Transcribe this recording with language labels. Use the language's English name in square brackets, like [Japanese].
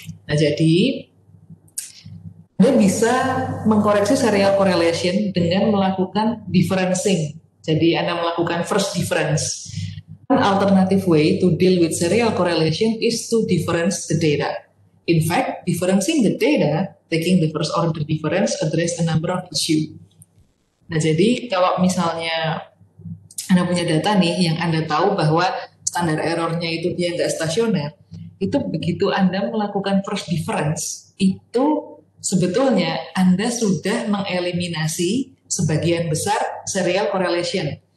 [Indonesian] Nah, jadi Anda bisa mengkoreksi serial correlation dengan melakukan differencing. Jadi Anda melakukan first difference. [English] One alternative way to deal with serial correlation is to difference the data. In fact, differencing the data, taking the first order difference, address a number of issues. [Indonesian] Nah, jadi kalau misalnya Anda punya data nih yang Anda tahu bahwa standar errornya itu dia nggak stasioner, itu begitu Anda melakukan first difference, itu sebetulnya Anda sudah mengeliminasi sebagian besar serial correlation.